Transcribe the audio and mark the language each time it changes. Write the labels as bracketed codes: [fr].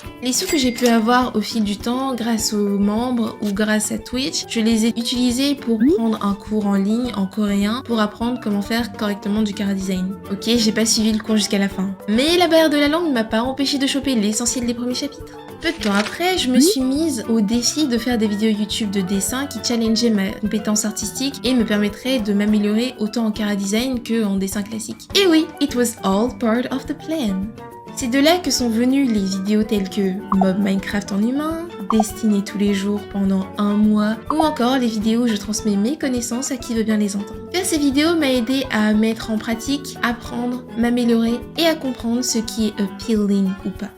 [fr] Les sous que j'ai pu avoir au fil du temps, grâce aux membres ou grâce à Twitch, je les ai utilisés pour prendre un cours en ligne en coréen pour apprendre comment faire correctement du chara design. Ok, j'ai pas suivi le cours jusqu'à la fin. Mais la barrière de la langue ne m'a pas empêché de choper l'essentiel des premiers chapitres. Peu de temps après, je me suis mise au défi de faire des vidéos YouTube de dessin qui challengeaient ma compétence artistique et me permettraient de m'améliorer autant en chara design que en dessin classique. Et oui, [en] it was all part of the plan. [fr] C'est de là que sont venues les vidéos telles que Mob Minecraft en humain, dessiner tous les jours pendant 1 mois, ou encore les vidéos où je transmets mes connaissances à qui veut bien les entendre. Faire ces vidéos m'a aidé à mettre en pratique, apprendre, m'améliorer et à comprendre ce qui est appealing ou pas.